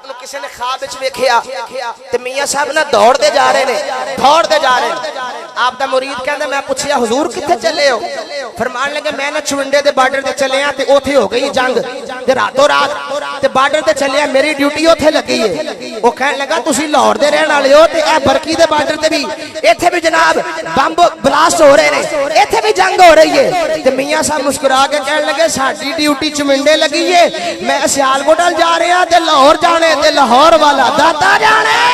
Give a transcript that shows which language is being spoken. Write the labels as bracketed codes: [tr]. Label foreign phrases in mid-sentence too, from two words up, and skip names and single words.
[pa] نو کسی نے خواب وچ ویکھیا تے میاں صاحب نہ دوڑ دے جا رہے نے آپ دا مرید کہندا میں پوچھیا حضور کتے چلے ہو فرمان لگے میں نہ چونڈے دے بارڈر تے چلے ہاں تے اوتھے ہو گئی جنگ ਤੇ ਰਾਤੋਂ ਰਾਤ ਤੇ ਬਾਰਡਰ ਤੇ ਚੱਲਿਆ ਮੇਰੀ ਡਿਊਟੀ ਉੱਥੇ ਲੱਗੀ ਏ ਉਹ ਕਹਿਣ ਲੱਗਾ ਤੁਸੀਂ ਲਾਹੌਰ ਦੇ ਰਹਿਣ ਵਾਲੇ ਹੋ ਤੇ ਇਹ ਬਰਕੀ ਦੇ ਬਾਰਡਰ ਤੇ ਵੀ ਇੱਥੇ ਵੀ ਜਨਾਬ ਬੰਬ ਬਲਾਸਟ ਹੋ ਰਹੇ ਨੇ ਇੱਥੇ ਵੀ ਜੰਗ ਹੋ ਰਹੀ ਏ ਤੇ ਮੀਆਂ ਸਾਹਿਬ ਮੁਸਕਰਾ ਕੇ ਕਹਿਣ ਲੱਗੇ ਸਾਡੀ ਡਿਊਟੀ ਚਮਿੰਡੇ ਲੱਗੀ ਏ ਮੈਂ ਸਿਆਲਕੋਟ ਵੱਲ ਜਾ ਰਿਹਾ ਤੇ ਲਾਹੌਰ ਜਾਣੇ ਤੇ ਲਾਹੌਰ ਵਾਲਾ ਦਾਤਾ ਜਾਣੇ